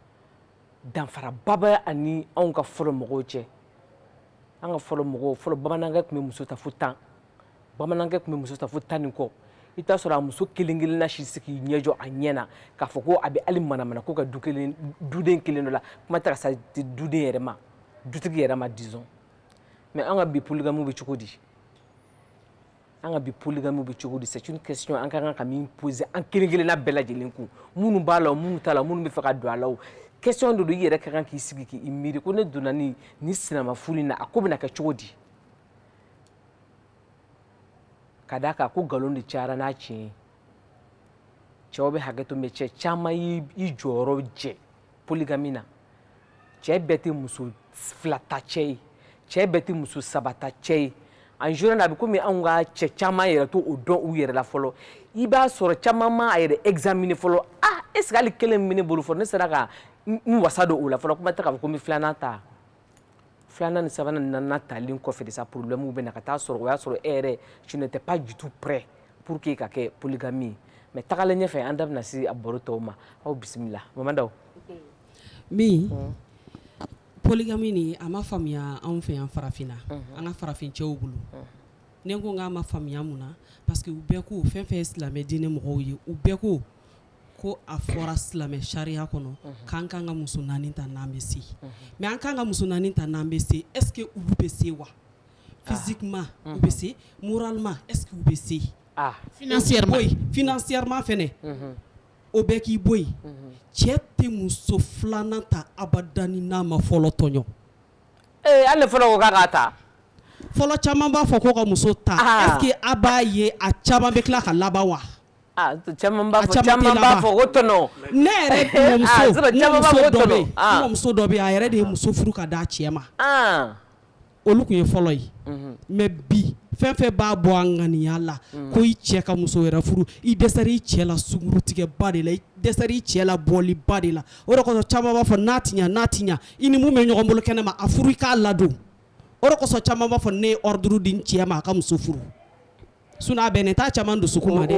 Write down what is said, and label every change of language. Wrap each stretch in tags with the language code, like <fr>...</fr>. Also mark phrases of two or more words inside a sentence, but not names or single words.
<bm>danfaraba bɛ ani anw ka fɔlɔ mɔgɔw cɛ an ka fɔlɔ mɔgɔw fɔlɔ bamanankɛ tun bɛ muso ta fo 10 bamanankɛ tun bɛ muso ta fo 10 ni kɔ i t'a sɔrɔ a muso kelen kelenna si se k'i ɲɛjɔ a ɲɛ na k'a fɔ ko a bɛ hali manamana ko ka duden kelen dɔ la kuma tɛ ka se duden yɛrɛ ma dutigi yɛrɛ ma</bm> <fr>disons mais</fr> <bm>an ka bi polygamy bɛ cogo di an ka bi polygamy bɛ cogo di</bm> <fr>c'est une question</fr> <bm>an ka kan ka min poser an kelen kelenna bɛɛ lajɛlen kun minnu b'a la o minnu t'a la minnu bɛ fɛ ka don a la o question de do i yɛrɛ ka kan k'i sigi k'i miiri ko ne donna ni sinama furu na a ko bɛna kɛ cogo di ka d'a kan ko nkalon de cayara n'a tiɲɛ ye cɛw bɛ hakɛ to mais cɛ caman y'i jɔyɔrɔ jɛ polygamy na cɛ bɛɛ tɛ muso 2 ta cɛ ye cɛ bɛɛ tɛ muso 3 ta cɛ ye</bm> <fr>en général</fr> <bm>a bɛ komi anw ka cɛ caman yɛrɛ to o dɔn u yɛrɛ la fɔlɔ i b'a sɔrɔ caman ma a yɛrɛ examiner fɔlɔ</bm> <fr>est ce que</fr> <bm>hali kelen min bɛ ne bolo fɔlɔ ne sera ka n wasa don o la fɔlɔ kuma tɛ k'a fɔ ko n bɛ filanan ta filanan ni sabanan ni naaninan talen kɔfɛ de sa problème bɛ na ka taa sɔrɔ o y'a sɔrɔ e yɛrɛ</bm> <fr>tu n'étais pas du tout prêt pour que</fr> <bm>ka kɛ polygamy ye mais tagalen ɲɛfɛ an da bɛna se a baro tɔw ma aw bisimila Mama Dawu min polygamy ni a ma faamuya anw fɛ yan farafinna an ka farafin cɛw bolo ne ko k'a ma faamuya mun na</bm> <fr>parce que</fr> <bm>u bɛɛ ko fɛn fɛn ye silamɛ diinɛ mɔgɔw ye u bɛɛ ko a fɔra silamɛ sariya kɔnɔ k'an kan ka muso 4 ta n'an bɛ se mais an kan ka muso 4 ta n'an bɛ se</bm> <fr>est ce que</fr> <bm>olu bɛ se wa physiquement u bɛ se</bm> <fr>moralement est ce que</fr> <bm>u bɛ se financièrement fɛnɛ o bɛɛ k'i bɔ yen cɛ tɛ muso 2nan ta abadani n'a ma fɔlɔ tɔɲɔ hali fɔlɔ ko k'a k'a ta fɔlɔ caman b'a fɔ ko ka muso ta</bm> <fr>est ce que</fr> <bm>a b'a ye a caman bɛ tila ka laban wa caman b'a fɔ ko tɔnɔ ne yɛrɛ muso dɔ bɛ a yɛrɛ de ye muso furu ka d'a cɛ ma olu tun ye fɔlɔ ye mais bi fɛn fɛn b'a bɔ an ŋaniya la ko i cɛ ka muso yɛrɛ furu i dɛsɛra i cɛ la sunkurutigɛba de la i dɛsɛra i cɛ la bɔliba de la o de kɔsɔn caman b'a fɔ n'a ti ɲa i ni mun bɛ ɲɔgɔn bolo kɛnɛ ma a furu i k'a ladon o de kɔsɔn caman b'a fɔ ne ye ordre di n cɛ ma a ka muso furu sinon a bɛnnen t'a caman dusukun ma dɛ.</bm>